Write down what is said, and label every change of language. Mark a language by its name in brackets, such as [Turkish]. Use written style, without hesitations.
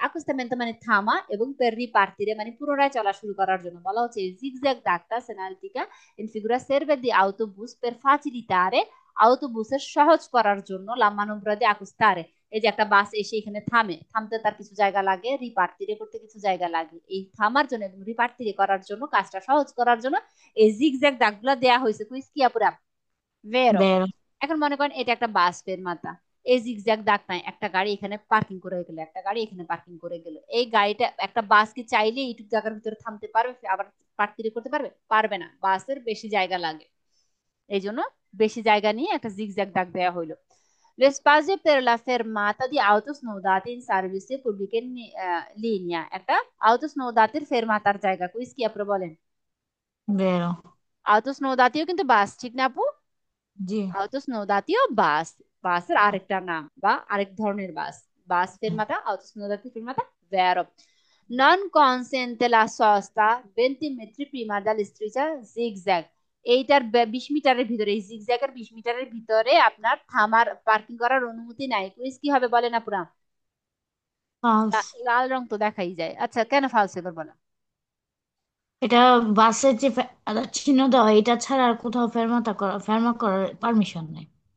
[Bangla] accostamento মানে থামা এবং per ripartire মানে পুনরায় চলা শুরু করার জন্য বলা হচ্ছে zigzag দাগটা segnaletica in figura serve di autobus per facilitare, autobusের সহজ করার জন্য [Italian] la manovra di accostare। [Bangla] এই যে একটা বাস এসে এখানে থামে, থামতে তার কিছু জায়গা লাগে, রিপার্টিরে করতে কিছু জায়গা লাগে, এই থামার জন্য এবং রিপার্টিরে করার জন্য, কাজটা সহজ করার জন্য এই জিগজ্যাগ দাগগুলো দেয়া হয়েছে। কুইজ কি আপুরা ভেরো। বেরো। এখন মনে করেন এটা একটা বাস ফেরমাতা, এই জিগজ্যাগ দাগ নাই, একটা গাড়ি এখানে পার্কিং করে গেল, একটা গাড়ি এখানে পার্কিং করে গেল, এই গাড়িটা একটা বাস কি চাইলে এইটুকু জায়গার ভিতরে থামতে পারবে, আবার পার্কিং করতে পারবে? পারবে না, বাসের বেশি জায়গা লাগে, এই জন্য বেশি জায়গা নিয়ে একটা জিগজ্যাগ দাগ দেওয়া হইলো। [Italian] Lo spazio per la fermata di auto snodate in servizio pubblico in linea, [Bangla] একটা auto snodate ফেরমাতার জায়গা। কুইজ কি আপনি বলেন? [Italian] বেরো। [Bangla] auto snodate কিন্তু বাস, ঠিক না আপু? জি। auto snodate বাস, বাসের আরেকটা নাম বা আরেক ধরনের বাস, বাস ফেরমাতা, auto snodate ফেরমাতা, ভেরো। [Italian] Non consente la sosta 20 metri prima dall'istriscia zigzag। [Bangla] এইটার 20 মিটারের ভিতরে, এই জিগজ্যাগের 20 মিটারের ভিতরে আপনার থামার পার্কিং করার অনুমতি নাই। কুইজ কি হবে বলে না পুরা? [English] False. [Bangla] লাল রং তো দেখাই যায়। আচ্ছা, কেন ফালস এবার বলো? এটা বাসের যে চিহ্ন দেওয়া, এটা ছাড়া আর কোথাও ফেরমা করার পারমিশন নেই।